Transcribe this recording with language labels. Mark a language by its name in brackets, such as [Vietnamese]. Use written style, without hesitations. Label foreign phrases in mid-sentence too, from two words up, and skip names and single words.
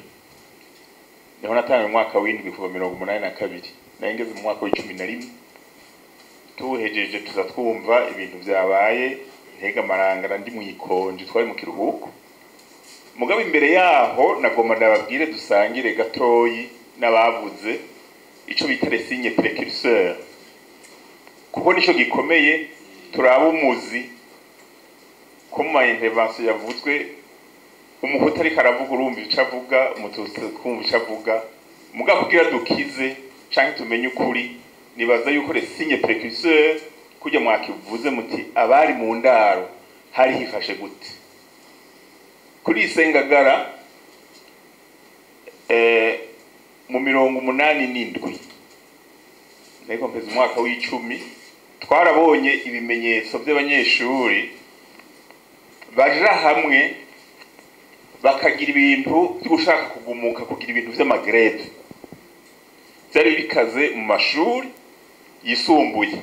[Rundi] Niho natanga mu mwaka w'indwi kuva 1982 nangeze mu mwaka w'11 tuhejeje tuza twumva ibintu byabaye Ntega Marangara ndi mu ikonje twari mu kiruhuko. Mugabo imbere yaho nagomba ndababwire dusangire gatoyi n'abavuze ico bita [French] les signes précurseurs, [Rundi] kuko nico gikomeye. Turaba umuzi ko mu intervention yavuzwe umuhutu ariko aravuga urumva ico avuga, umututsi kumva ico avuga, mugabo kugira dukize canke tumenye ukuri nibaza yuko [French] les signes précurseurs [Rundi] kujya mwakivuze muti abari mu ndaro hari hifashe gute. Kuri Risengagara mu 87 nego mpeze umwaka w'10 twarabonye ibimenyetso by'abanyeshuri baja hamwe bakagira ibintu byo gushaka kugumuka, kugira ibintu by'amagreve byari bikaze mu mashuri yisumbuye.